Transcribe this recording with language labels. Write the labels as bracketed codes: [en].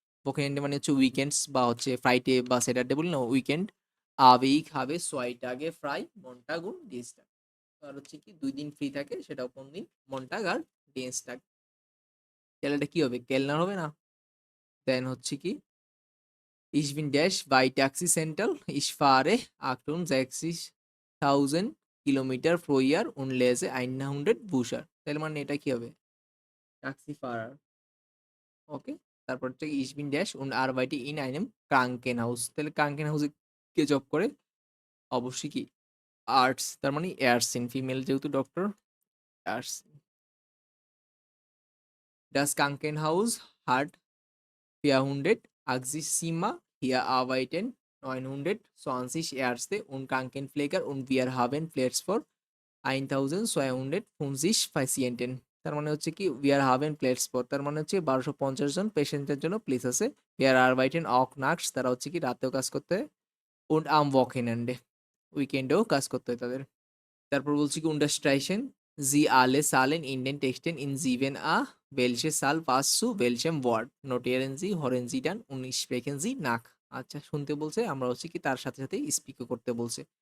[bn] Wochenende মানে হচ্ছে weekends বা হচ্ছে ফ্রাইডে বা স্যাটারডে বলি না weekend. [de] aber ich habe 2 Tage frei, Montag und Dienstag। [bn] আর হচ্ছে কি 2 দিন ফ্রি থাকে, সেটাও কোন দিন মন্টাগ আর ডিনস্টাগ। তাহলে এটা কি হবে কেলনার হবে না? দেন হচ্ছে কি [de] ich bin dash bei Taxi Central, ich fahre 68.000 Kilometer pro Jahr und lese 100 Bücher। [bn] তাহলে মানে এটা কি হবে ট্যাক্সি ফারার। ওকে, তারপর হচ্ছে [de] ich bin dash und arbeite in einem Krankenhaus। [bn] তাহলে Krankenhaus কে জব করে অবশ্যই কি আর্টস, তার মানে এয়ারসিন ফিমেল যেহেতু doctor এয়ারসিন। [de] Das Krankenhaus hat 480 Zimmer, hier arbeiten 920 Ärzte und Krankenpfleger und wir haben Platz für 1250 Patienten। [bn] তার মানে হচ্ছে কি [de] wir haben Platz for [bn] তার মানে হচ্ছে 1250 জন পেশেন্টের জন্য প্লেস আছে। [de] wir arbeiten auch nachts, [bn] তারা হচ্ছে কি রাতেও কাজ করতে হয় [de] und am Wochenende [bn] উইকেন্ডেও কাজ করতে হয় তাদের। তারপর বলছি কি [de] unterstreichen Sie alle Zahlen in den Texten in 7a. Welche Zahl passt zu welchem Wort? Notieren Sie, hören Sie dann und sprechen Sie nach। [bn] আচ্ছা, শুনতে বলছে, আমরা হচ্ছে কি তার সাথে সাথে স্পিকও করতে বলছে।